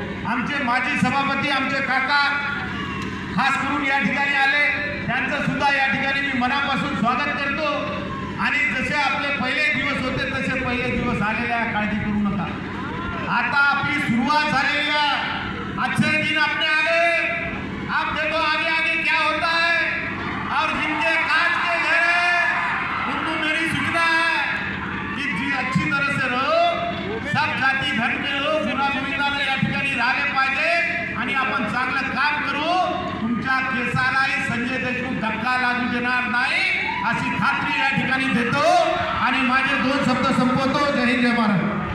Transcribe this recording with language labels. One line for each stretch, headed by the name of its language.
Marathi: आमचे माजी सभापती, आमचे काका खास करून या ठिकाणी आले, त्यांचं सुद्धा या ठिकाणी मी मनापासून स्वागत करतो. आणि जसे आपले पहिले दिवस होते तसे पहिले दिवस आलेले आहे, काळजी करू नका. आता आपली सुरुवात झालेली आहे.
Hindi: अच्छे दिन अपने आगे, आप देखो आगे आगे क्या होता है. और जिनके कांच के घर है उनको मेरी सूचना है कि जी अच्छी तरह से रहो. सब जाती धर्म के लोक
Marathi: गुणागोविंदाने या ठिकाणी राहिले पाहिजे आणि आपण चांगलं काम करू. तुमच्या केसालाही संजय देशमुख धक्का लागू देणार नाही अशी खात्री या ठिकाणी देतो. आणि माझे 2 शब्द संपवतो. जय हिंद, जय महाराष्ट्र.